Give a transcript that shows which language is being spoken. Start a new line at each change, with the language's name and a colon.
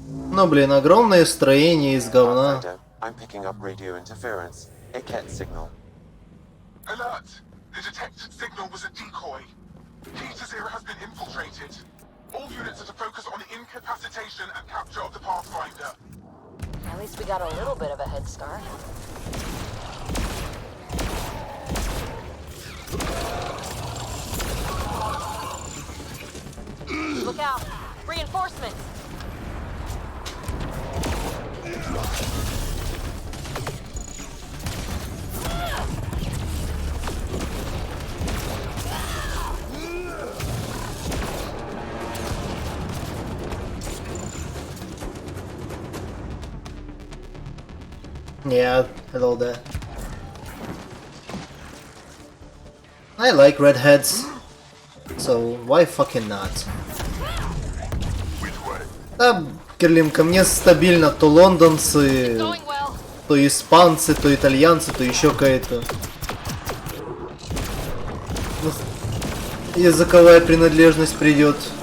Russian: Ну блин, огромное строение из говна.
English: Pathfinder, I'm picking up radio interference. A Ket signal. Alert! The detected signal was a decoy. Key to Zero has been infiltrated. All units are to focus on incapacitation and capture of the Pathfinder. At least we got a little bit of a head start. Look out! Reinforcements! Yeah, hello there. I like redheads, so why fucking not?
Russian: Да, Кирлинка, мне стабильно то лондонцы, то испанцы, то итальянцы, то еще какая-то языковая принадлежность придет.